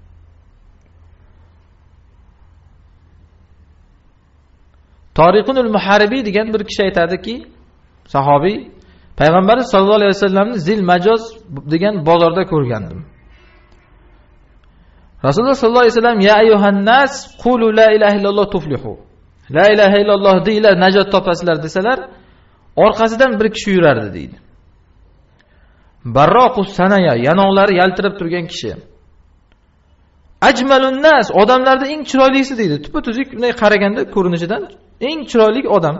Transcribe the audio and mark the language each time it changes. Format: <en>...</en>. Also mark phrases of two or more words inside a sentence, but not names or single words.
<uz>Tariqunul Muharibi degan bir kishi aytadiki, sahobiy, Payg'ambarimiz</uz> <ar>صلى الله عليه وسلم</ar> <uz>Zil Majoz degan bozorda ko'rgandim.</uz> <ar>رسول الله صلى الله عليه وسلم يا أيها الناس قولوا لا إله إلا الله تفلحوا. لا إله إلا الله</ar> <uz>deylar, najot topasizlar desalar, orqasidan bir kishi yurardi deydi.</uz> <ar>براق الثنايا,</ar> <uz>yanoqlari yaltirab turgan kishi.</uz> <ar>أجمل الناس,</ar> <uz>odamlarda eng chiroylisi deydi. Tupa-tuzuk bunday qaraganda ko'rinishidan eng chiroyli odam.</uz>